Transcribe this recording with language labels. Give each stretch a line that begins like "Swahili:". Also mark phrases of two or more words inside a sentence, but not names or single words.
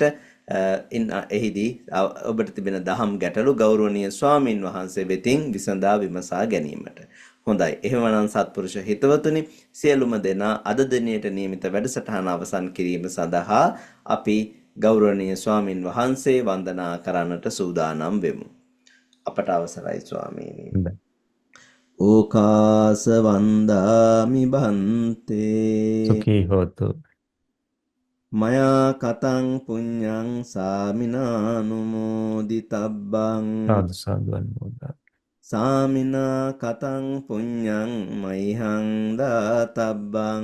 Sinhala: එහිදී ඔබට තිබෙන දහම් ගැටලු ගෞරවනීය ස්වාමින් වහන්සේ වෙතින් විසඳා විමසා ගැනීමට. හොඳයි. එහෙමනම් සත්පුරුෂ හිතවතුනි සියලුම දෙනා අද දිනේට නියමිත වැඩසටහන අවසන් කිරීම සඳහා අපි ගෞරවනීය ස්වාමින් වහන්සේ වන්දනා කරන්නට සූදානම් වෙමු. අපට අවසරයි ස්වාමීනි.
Pali: ඕකාස වන්දාමි බන්තේ සුඛී හෝතු. මයා කතං පුඤ්ඤං සාමිනානුමෝදිතබ්බං
Sinhala: සාදු සාදු අනුමෝදන්.
Pali: සාමිනා කතං පුඤ්ඤං මයිහං දාතබ්බං